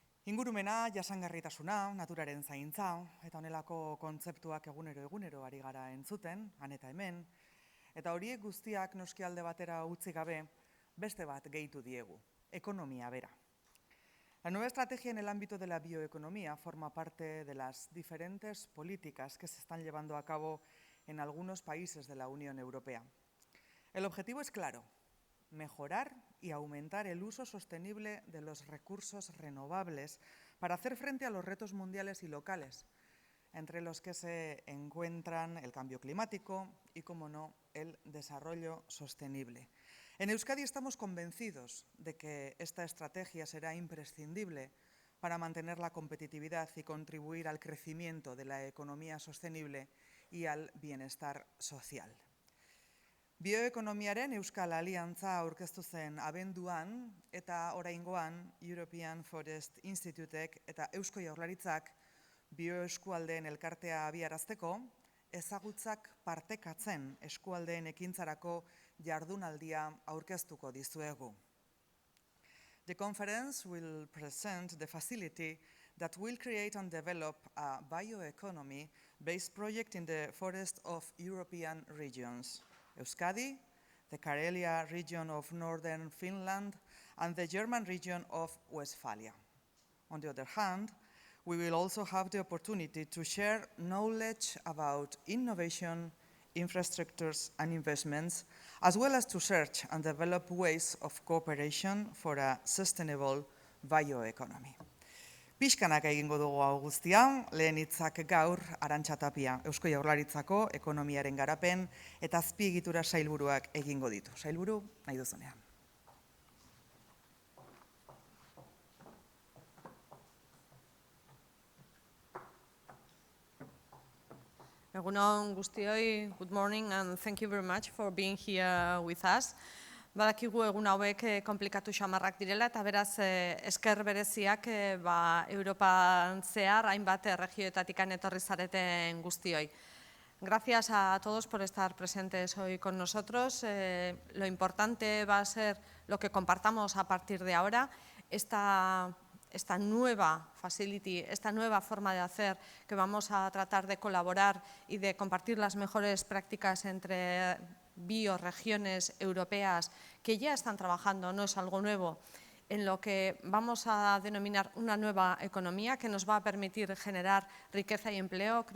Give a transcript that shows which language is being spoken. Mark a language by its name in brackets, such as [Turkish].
[Basque] Ingurumena, jasangarritasuna, naturaren zaintza, eta honelako kontzeptuak egunero ari gara entzuten, han eta hemen, eta horiek guztiak noski alde batera utzi gabe, beste bat gehitu diegu, ekonomia bera. [Spanish] La nueva estrategia en el ámbito de la bioeconomía forma parte de las diferentes políticas que se están llevando a cabo en algunos países de la Unión Europea. El objetivo es claro, mejorar y aumentar el uso sostenible de los recursos renovables para hacer frente a los retos mundiales y locales, entre los que se encuentran el cambio climático y, como no, el desarrollo sostenible. En Euskadi estamos convencidos de que esta estrategia será imprescindible para mantener la competitividad y contribuir al crecimiento de la economía sostenible y al bienestar social. Bioekonomiaren Euskal Aliantza aurkeztu zen abenduan eta oraingoan European Forest Institutek eta Eusko Jaurlaritzak bioeskualdeen elkartea abiarazteko ezagutzak partekatzen eskualdeen ekintzarako jardunaldia aurkeztuko dizuegu. [English] The conference will present the facility that will create and develop a bioeconomy-based project in the forest of European regions, Euskadi, the Karelia region of northern Finland, and the German region of Westphalia. On the other hand, we will also have the opportunity to share knowledge about innovation, infrastructures and investments, as well as to search and develop ways of cooperation for a sustainable bioeconomy. [Basque] Pixkanak egingo dugu hau guztia, lehen hitzak gaur Arantxa Tapia, Eusko Jaurlaritzako ekonomiaren garapen eta azpiegitura sailburuak egingo ditu. Sailburu, nahi duzunean. Egunon guztioi, [English] good morning and thank you very much for being here with us. [Basque] Badakigu egun hauek komplikatu xamarrak direla eta beraz esker bereziak Europan zehar hainbat erregioetatik etorri zareten guztioi. [Spanish] Gracias a todos por estar presentes hoy con nosotros. Lo importante va a ser lo que compartamos a partir de ahora, esta nueva facility, esta nueva forma de hacer, que vamos a tratar de colaborar y de compartir las mejores prácticas entre bioregiones europeas que ya están trabajando, no es algo nuevo, en lo que vamos a denominar una nueva economía que nos va a permitir generar riqueza y empleo.